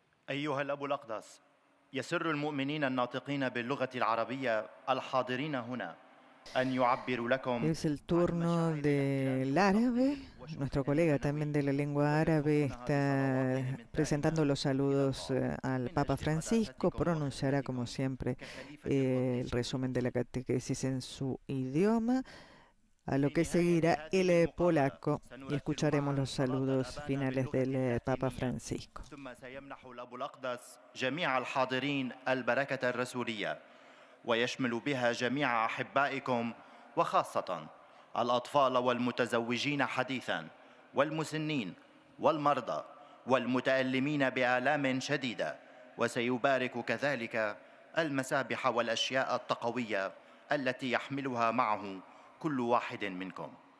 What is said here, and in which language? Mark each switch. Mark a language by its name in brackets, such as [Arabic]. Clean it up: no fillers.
[Arabic] أيها الأب الأقدس، يسر المؤمنين الناطقين باللغة العربية الحاضرين هنا أن يعبروا لكم. [Spanish] Es el turno del árabe. Nuestro colega también de la lengua árabe está presentando los saludos al Papa Francisco. Pronunciará, como siempre, el resumen de la catequesis en su idioma, a lo que seguirá el polaco, y escucharemos los saludos finales del Papa Francisco. [Arabic] ثم سيمنح الأب الأقدس جميع الحاضرين البركة الرسولية، ويشمل بها جميع أحبائكم، وخاصة الأطفال والمتزوجين حديثاً، والمسنين والمرضى والمتألمين بآلام شديدة، وسيبارك كذلك المسابح والأشياء التقوية التي يحملها معه كل واحد منكم.